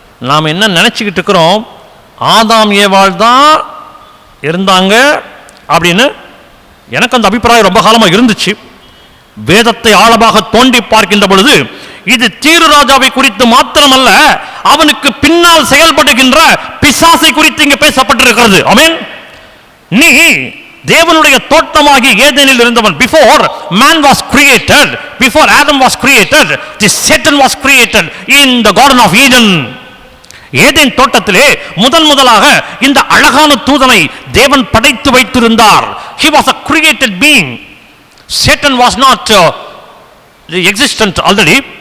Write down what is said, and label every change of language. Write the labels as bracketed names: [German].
[Tamil] நாம் என்ன நினைச்சுக்கிட்டு இருக்கிறோம்? ஆதாம் ஏவாள் தான் இருந்தாங்க அப்படின்னு எனக்கு அந்த அபிப்பிராயம் ரொம்ப காலமாக இருந்துச்சு. வேதத்தை ஆழமாக தோண்டி பார்க்கின்ற பொழுது இது தீரு ராஜாவை குறித்து மாத்திரமல்ல, அவனுக்கு பின்னால் செயல்படுகின்ற பிசாசை குறித்து இங்கே பேசப்பட்டிருக்கிறது. ஆமென். நீ தேவனுடைய தோட்டமாகி ஏதேனில் இருந்தவன். [English] Before man was created, before Adam was created, the Satan was created in the Garden of Eden. [Tamil] Eden தோட்டத்திலே முதலாக இந்த அழகான தூதனை தேவன் படைத்து வைத்திருந்தார். [English] He was a created being. Satan was not existent already.